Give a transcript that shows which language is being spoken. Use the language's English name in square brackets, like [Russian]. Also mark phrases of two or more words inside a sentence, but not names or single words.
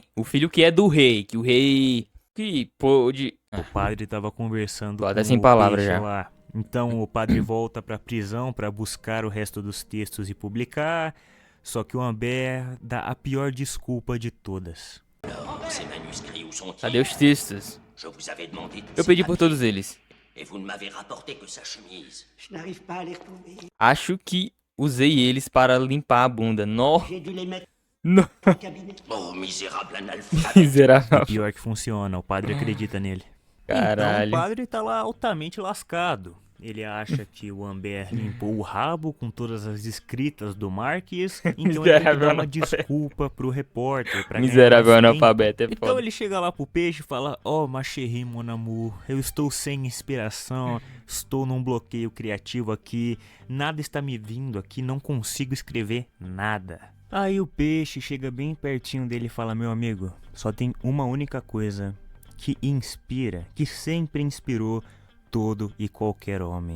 [Portuguese] O filho que é do rei, que o rei que pôde... padre estava conversando Tô até com sem o palavras peixe já. lá. Então o padre volta para a prisão para buscar o resto dos textos e publicar. Só que o Amber dá a pior desculpa de todas. [French] Ces manuscrits, où sont-ils? [Portuguese] Cadê os textos? [French] Je vous avais demandé tous [Portuguese] Eu [French] ces [Portuguese] pedi por [French] papiers, [Portuguese] todos eles. [French] et vous ne m'avez rapporté que sa chemise. Je n'arrive pas à les retrouver. [Portuguese] Acho que usei eles para limpar a bunda. No, [French] J'ai dû les mettre [Portuguese] no, [French] dans le cabinet. Oh, misérable analphabète. [Portuguese] miserável. Pior que funciona, o padre acredita nele. Caralho. Então o padre tá lá altamente lascado. Ele acha que o Amber limpou o rabo com todas as escritas do Marques, então ele tem que Miserável dar uma analfabeto. desculpa pro repórter. Pra ganhar Miserável mais tempo. analfabeto, é Então foda. ele chega lá pro peixe e fala, [French] ma chérie, mon amour, [Portuguese] eu estou sem inspiração, estou num bloqueio criativo aqui, nada está me vindo aqui, não consigo escrever nada. Aí o peixe chega bem pertinho dele e fala, meu amigo, só tem uma única coisa que inspira, que sempre inspirou todo e qualquer homem.